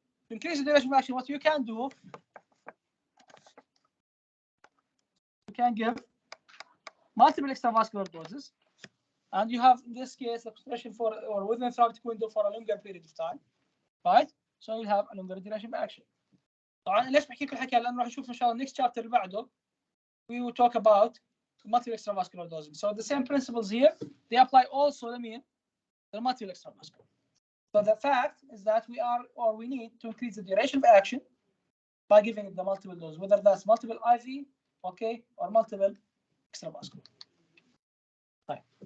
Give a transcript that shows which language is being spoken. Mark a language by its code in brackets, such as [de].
[en] To increase the duration of action, what you can do, you can give multiple extravascular doses, and you have in this case the concentration for or within the therapeutic window for a longer period of time, right? So you have a longer duration of action. [ar] طبعا ليش بحكي لكم الحكي هلا نروح نشوف ان شاء الله next chapter اللي بعده [en] we will talk about multiple extravascular dosing. So the same principles here, they apply also the multiple extravascular. So the fact is that we need to increase the duration of action by giving it the multiple dose, whether that's multiple IV, okay, or multiple extravascular. Right.